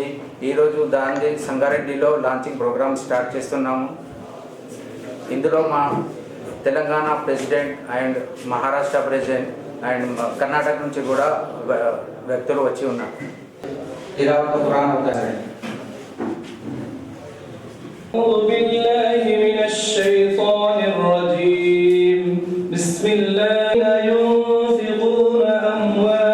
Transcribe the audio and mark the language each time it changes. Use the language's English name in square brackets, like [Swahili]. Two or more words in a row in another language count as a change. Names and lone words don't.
[Telugu] ఈరోజు దాని సంగారెడ్డిలో [English] launching program start [Telugu] చేస్తున్నాము. ఇందులో మా తెలంగాణ [English] president and Maharashtra president and [Telugu] కర్ణాటక నుంచి కూడా వ్యక్తులు వచ్చి ఉన్నారు. తిలావత్ ఖురాన్ అవుతాయి. [Arabic] أعوذ بالله من الشيطان الرجيم. بسم الله ينفقون أموالهم